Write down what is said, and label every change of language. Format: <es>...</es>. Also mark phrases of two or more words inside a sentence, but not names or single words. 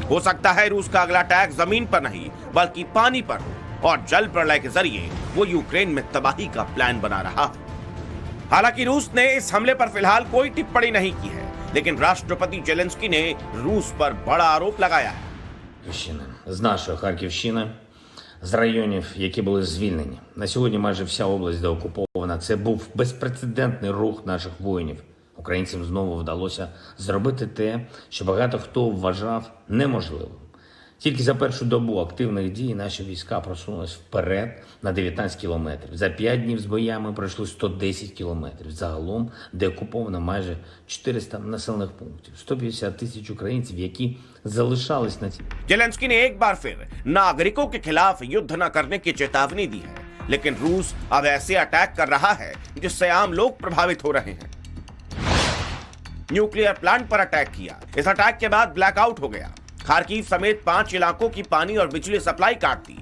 <hi>हो सकता है रूस का अगला अटैक जमीन पर नहीं बल्कि पानी पर हो और जल प्रलय के जरिए वो यूक्रेन में तबाही का प्लान बना रहा है। हालांकि रूस ने इस हमले पर फिलहाल कोई टिप्पणी नहीं की है, लेकिन राष्ट्रपति ज़ेलेंस्की ने रूस पर बड़ा आरोप लगाया है।</hi> <uk>З нашої Харківщини, з районів, які були звільнені. На сьогодні майже вся область деокупована. Це був безпрецедентний рух наших воїнів. Українцям знову вдалося зробити те, що багато хто вважав неможливим. Тільки за першу добу активних дій наші війська просунулись вперед на 19 кілометрів. За 5 днів з боями пройшли 110 кілометрів. Загалом деокуповано майже 400 населених пунктів. 150 тисяч українців, які залишались на цій.</uk> <hi>ज़ेलेंस्की ने एक बार फिर नागरिकों के खिलाफ युद्ध न करने की चेतावनी दी है, लेकिन रूस अब ऐसे अटैक कर रहा है जिससे आम लोग प्रभावित हो रहे हैं।</hi> <en>nuclear plant</en> <hi>पर अटैक किया। इस अटैक के बाद ब्लैकआउट हो गया। खार्किव समेत 5 इलाकों की पानी और बिजली सप्लाई काट दी।</hi>